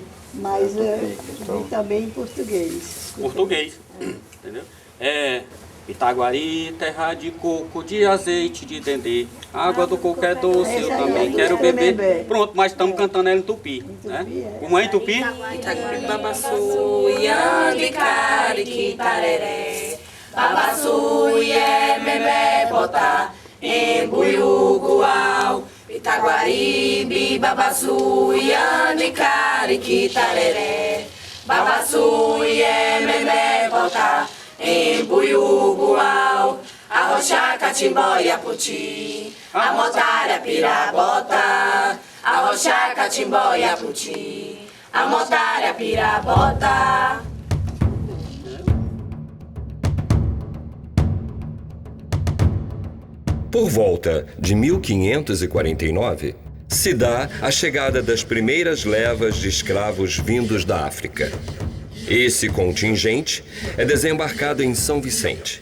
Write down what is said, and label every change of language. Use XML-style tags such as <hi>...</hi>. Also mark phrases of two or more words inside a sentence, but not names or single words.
<pt>Mas vi também em português. Português. Entendeu? Itaguari, terra de coco, de azeite, de dendê. Água do coco é doce, eu também quero beber. Pronto, mas estamos cantando ela em tupi. Né? Como é em tupi?</pt> <tpw>Itaguari, babassu, yandi, cari, tareré. Babassu, ye, memé, bota, embuiu, guau. Itaguari, babassu, yandi, cari, tareré. Babassu, ye, memé, bota, embuiu, guau. Arrochá, catimbó e aputi, a motária, pirabota. Arrochá, catimbó e aputi, a motária, pirabota.</tpw> <pt>Por volta de 1549, se dá a chegada das primeiras levas de escravos vindos da África. Esse contingente é desembarcado em São Vicente.</pt>